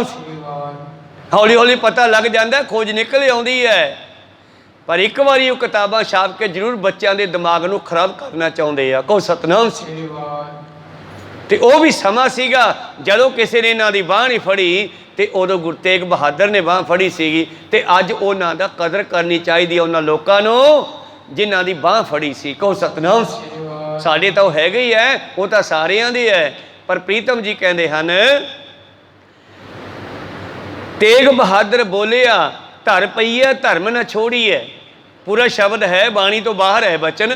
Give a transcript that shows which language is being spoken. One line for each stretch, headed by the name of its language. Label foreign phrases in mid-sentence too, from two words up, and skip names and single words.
Punjabi: ਹੌਲੀ ਹੌਲੀ ਪਤਾ ਲੱਗ ਜਾਤਾ, ਖੋਜ ਨਿਕਲ ਆਉਂਦੀ ਹੈ, ਪਰ ਏਕ ਬਾਰੀ ਵੋ ਕਿਤਾਬਾਂ ਛਾਪ ਕੇ ਜ਼ਰੂਰ ਬੱਚੋਂ ਕੇ ਦਿਮਾਗ ਨੂੰ ਖ਼ਰਾਬ ਕਰਨਾ ਚਾਹੁੰਦੇ ਆ। ਕੋ ਸਤਨਾਮ। ਤੋ ਵਹ ਭੀ ਸਮਾਂ ਸੀਗਾ ਜਦੋਂ ਕਿਸੀ ਨੇ ਇਨ੍ਹਾਂ ਦੀ ਬਾਂਹ ਨਹੀਂ ਫੜੀ, ਤੋ ਉਦੋਂ ਗੁਰੂ ਤੇਗ ਬਹਾਦਰ ਨੇ ਬਾਂਹ ਫੜੀ ਸੀਗੀ। ਤੇ ਅੱਜ ਉਨ੍ਹਾਂ ਦਾ ਕਦਰ ਕਰਨੀ ਚਾਹੀਏ ਉਨ੍ਹਾਂ ਲੋਕਾਂ ਨੂੰ ਜਿਨ੍ਹਾਂ ਦੀ ਬਾਹ ਫੜੀ ਸੀ। ਕਹੋ ਸਤਨਾਮ। ਸਾਡੇ ਤਾਂ ਉਹ ਹੈਗੇ ਹੀ ਹੈ, ਉਹ ਤਾਂ ਸਾਰਿਆਂ ਦੇ ਹੈ। ਪਰ ਪ੍ਰੀਤਮ ਜੀ ਕਹਿੰਦੇ ਹਨ, ਤੇਗ ਬਹਾਦਰ ਬੋਲਿਆ ਧਰ ਪਈ ਹੈ ਧਰਮ ਨਾ ਛੋੜੀ ਹੈ। ਪੂਰਾ ਸ਼ਬਦ ਹੈ, ਬਾਣੀ ਤੋਂ ਬਾਹਰ ਹੈ ਬਚਨ।